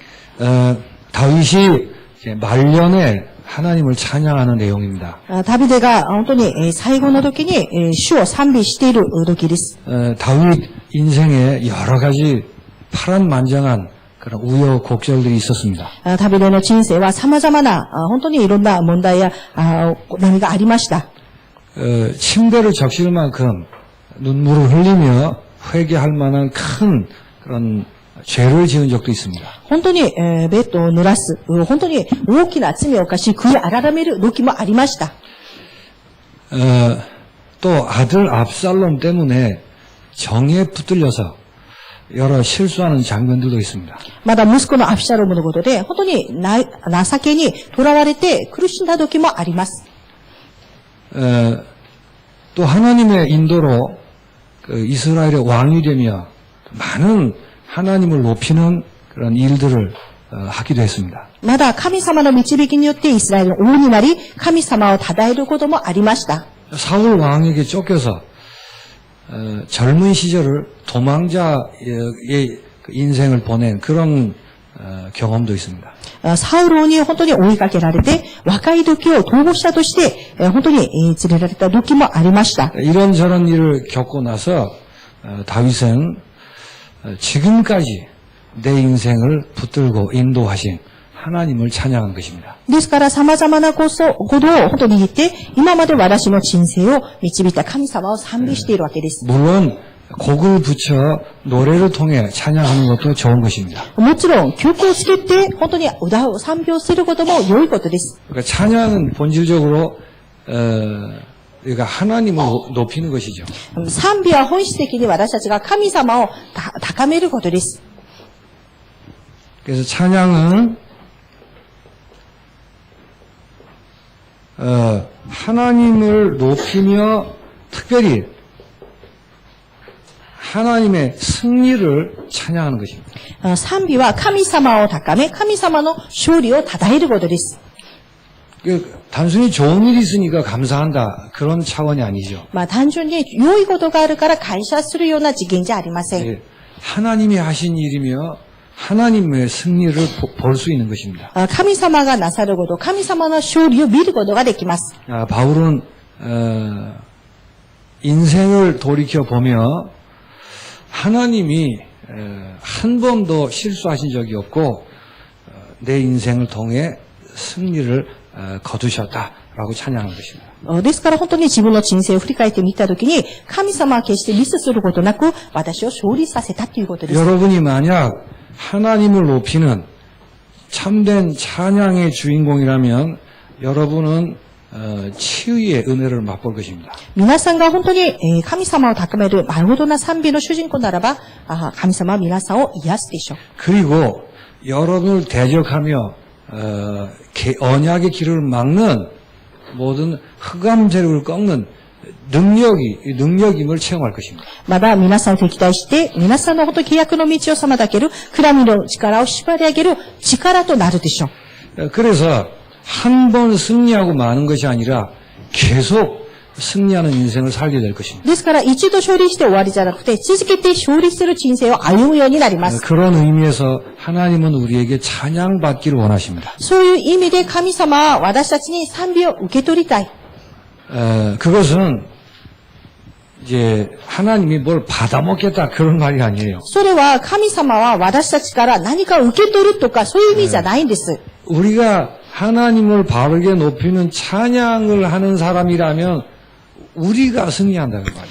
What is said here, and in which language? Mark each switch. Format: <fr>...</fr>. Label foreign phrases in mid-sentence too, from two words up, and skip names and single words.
<ko>다윗이 이제 말년에 하나님을 찬양하는 내용입니다.</ko> <ja>ダビデが本当に最後の時に主を賛美している時です。</ja> <ko>다윗 인생에 여러 가지 파란만장한 그런 우여곡절들이 있었습니다.</ko> <ja>ダビデの人生は様々な本当にいろんな問題や波がありました。</ja> <ko>침대를 적실 만큼 눈물을 흘리며 회개할 만한 큰 그런 죄를 지은 적도 있습니다.</ko> <ja>本当にベッドを濡らす、本当に大きな罪を犯し悔い改める時もありました。</ja> <ko>또 아들 압살롬 때문에 정에 붙들려서 여러 실수하는 장면들도 있습니다.</ko> <ja>まだ息子のアブシャロムのことで本当に情けにとらわれて苦しんだ時もあります。</ja> <ko>또 하나님의 인도로 이스라엘의 왕이 되며 많은 하나님을 높이는 그런 일들을 하기도 했습니다.</ko> <ja>まだ神様の導きによってイスラエルの王になり神様を称えることもありました。</ja> <ko>사울 왕에게 쫓겨서 젊은 시절을 도망자의 인생을 보낸 그런 경험도 있습니다.</ko> <ja>サウル王に本当に追いかけられて若い時を逃亡者として本当に連れられた時もありました。</ja> <ko>이런저런 일을 겪고 나서 다윗은 지금까지 내 인생을 붙들고 인도하신 하나님을 찬양한 것입니다.</ko> <ja>ですから様々なことを本当に言って今まで私の人生を導いた神様を賛美しているわけです。</ja> <ko>물론 곡을 붙여 노래를 통해 찬양하는 것도 좋은 것입니다.</ko> <ja>もちろん曲をつけて本当に歌を賛美をすることも良いことです。</ja> <ko>그러니까 찬양은 본질적으로 우리가 하나님을 높이는 것이죠.</ko> <ja>賛美は本質的に私たちが神様を高めることです。</ja> <ko>그래서 찬양은 하나님을 높이며 특별히 하나님의 승리를 찬양하는 것입니다.</ko> <ja>賛美は神様を高め、神様の勝利を称えることです。</ja> <ko>단순히 좋은 일이 있으니까 감사한다 그런 차원이 아니죠.</ko> <ja>単純に良いことがあるから感謝するような次元じゃありません。</ja> <ko>예, 하나님이 하신 일이며 하나님의 승리를 볼 수 있는 것입니다.</ko> <ja>神様がなさること、神様の勝利を見ることができます。</ja> <ko>바울은 인생을 돌이켜 보며 하나님이 한 번도 실수하신 적이 없고 내 인생을 통해 승리를 거두셨다라고 찬양한 것입니다.</ko> <ja>ですから本当に自分の人生を振り返ってみたときに神様は決してミスすることなく私を勝利させたということです。</ja> <ko>여러분이 만약 하나님을 높이는 참된 찬양의 주인공이라면 여러분은 치유의 은혜를 맛볼 것입니다.</ko> <ja>皆さんが本当に神様を高める丸ごとな賛美の主人公ならば神様は皆さんを癒すでしょう。</ja> <ko>그리고 여러분을 대적하며 언약의 길을 막는 모든 흑암 세력을 꺾는 능력임을 체험할 것입니다.</ko> <ja>まだ皆さんを敵対して皆さんの本当に契約の道を妨げる暗闇の力を縛り上げる力となるでしょう。</ja> <ko>그래서 한 번 승리하고 마는 것이 아니라 계속 승리하는 인생을 살게 될 것입니다.</ko> <ja>ですから一度勝利して終わりじゃなくて続けて勝利する人生を歩むようになります。</ja> <ko>그런 의미에서 하나님은 우리에게 찬양받기를 원하십니다.</ko> <ja>そういう意味で神様は私たちに賛美を受け取りたい。</ja> <ko>그것은 이제 하나님이 뭘 받아먹겠다 그런 말이 아니에요.</ko> <ja>それは神様は私たちから何かを受け取るとかそういう意味じゃないんです。</ja> <ko>우리가 하나님을 바르게 높이는 찬양을 하는 사람이라면 우리가 승리한다는 말이에요.</ko>